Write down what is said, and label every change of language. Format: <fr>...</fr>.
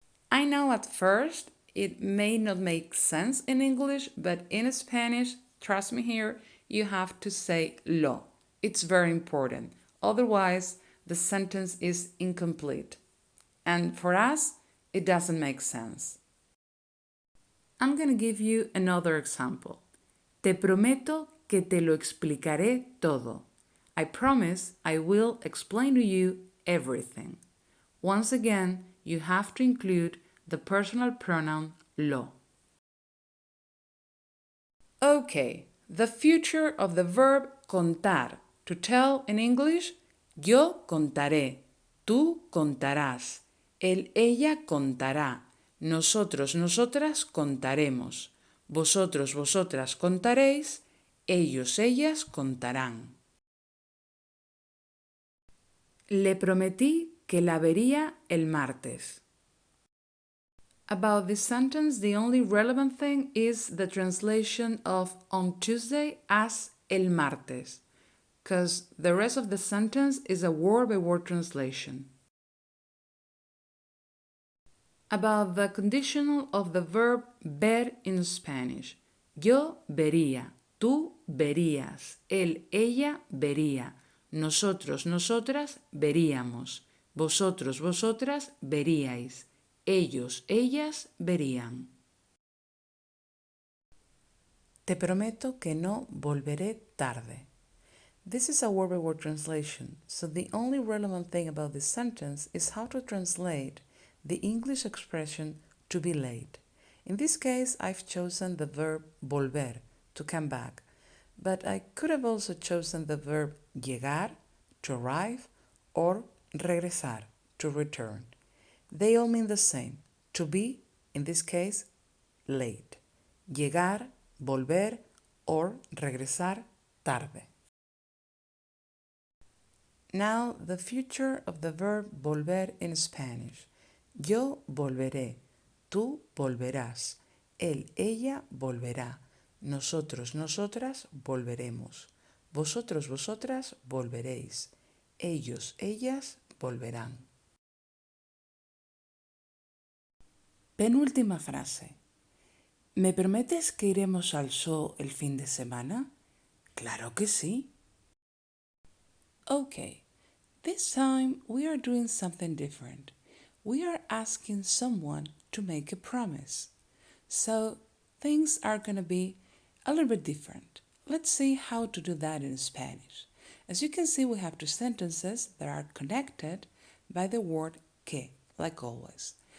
<en>I know at first it may not make sense in English, but in Spanish, trust me here, you have to say lo. It's very important. Otherwise, the sentence is incomplete. And for us, it doesn't make sense. I'm going to give you another example.</en> <es>Te prometo que te lo explicaré todo.</es> <en>I promise I will explain to you everything. Once again, you have to include the personal pronoun lo. Okay, the future of the verb contar. To tell in English,</en> <es>yo contaré, tú contarás, él, ella contará, nosotros, nosotras contaremos, vosotros, vosotras contaréis, ellos, ellas contarán. Le prometí que la vería el martes.</es> <en>About this sentence, the only relevant thing is the translation of on Tuesday as</en> <es>el martes,</es> <en>because the rest of the sentence is a word-by-word translation. About the conditional of the verb ver in Spanish.</en> <es>Yo vería, tú verías, él, ella vería, nosotros, nosotras veríamos, vosotros, vosotras veríais, ellos, ellas verían. Te prometo que no volveré tarde.</es> <en>This is a word-by-word translation, so the only relevant thing about this sentence is how to translate the English expression to be late. In this case, I've chosen the verb volver, to come back, but I could have also chosen the verb llegar, to arrive, or regresar, to return. They all mean the same, to be, in this case, late.</en> <es>Llegar, volver, or regresar tarde.</es> <en>Now, the future of the verb volver in Spanish.</en> <es>Yo volveré, tú volverás, él, ella volverá, nosotros, nosotras volveremos, vosotros, vosotras volveréis, ellos, ellas volverán. Penúltima frase. ¿Me prometes que iremos al zoo el fin de semana? Claro que sí.</es> <en>Okay, this time we are doing something different. We are asking someone to make a promise. So things are going to be a little bit different. Let's see how to do that in Spanish. As you can see, we have two sentences that are connected by the word que, like always.</en>